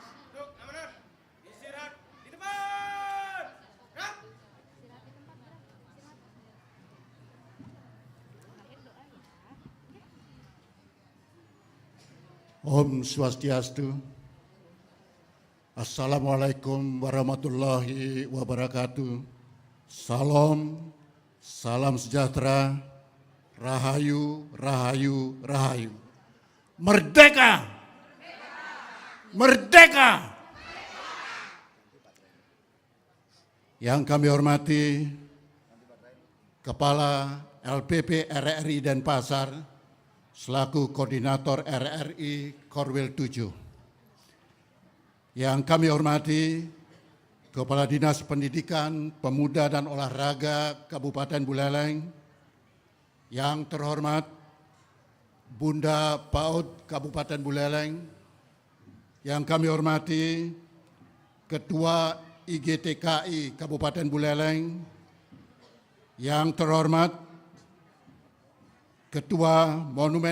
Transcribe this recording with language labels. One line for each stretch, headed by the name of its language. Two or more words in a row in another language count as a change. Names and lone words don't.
Sanskrit: Om Swastiastu.
Arabic: Assalamualaikum warahmatullahi wabarakatuh.
Indonesian: Salam, salam sejahtera, rahayu, rahayu, rahayu. Merdeka! Merdeka! Yang kami hormati Kepala LPP RRI Denpasar, selaku Koordinator RRI Korwil 7. Yang kami hormati Kepala Dinas Pendidikan, Pemuda dan Olahraga Kabupaten Buleleng, yang terhormat Bunda PAUD Kabupaten Buleleng, yang kami hormati Ketua IGTKI Kabupaten Buleleng, yang terhormat Ketua Monumen